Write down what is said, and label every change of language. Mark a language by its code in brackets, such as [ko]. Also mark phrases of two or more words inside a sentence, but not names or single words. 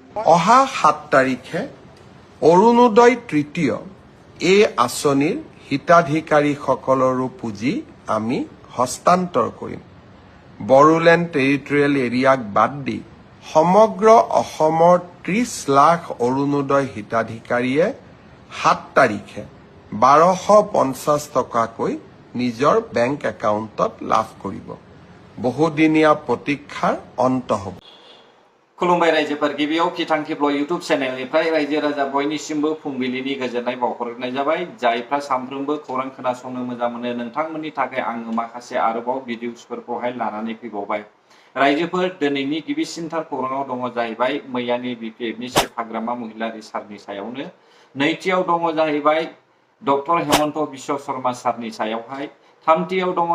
[as] অহা 7 তাৰিখে অৰুণোদয় তৃতীয় এই আঁচনিৰ হিতাধিকাৰীসকলৰো পুঁজি আমি হস্তান্তৰ কৰিম বড়োলেণ্ড টেৰিটৰিয়েল এৰিয়াক বাদ দি সমগ্ৰ অসমৰ 30 লাখ অৰুণোদয় হিতাধিকাৰীয়ে 7 তাৰিখে 1250 টকাকৈ নিজৰ বেংক একাউণ্টত লাভ কৰিব বহুদিনীয়া প্ৰতীক্ষাৰ অন্ত হ'ব [brx] खुलुमबाय रायजोफोर गिबियाव खिथां खेब्ल इउटुब चेनेलनिफ्राय रायजो राजा बयनिसिमबो फुंबिलिनि गोजोननाय बावहरनाय जाबाय जायफ्रा सानफ्रोमबो खौरां खोनासंनो मोजां मोनो नोंथांमोननि थाखाय आङो माखासे आरोबाव भिडिअसफोरखौहाय लानानै फैबावबाय रायजोफोर दिनैनि गिबिसिनथार खौराङाव दङ जाहैबाय मैयानि बिपिएफनि चिफ हाग्रामा महिलारि सारनि सायावनो नैथियाव दङ जाहैबाय डक्टर हेमन्त बिश्व शर्मा सारनि सायावहाय थामथियाव दङ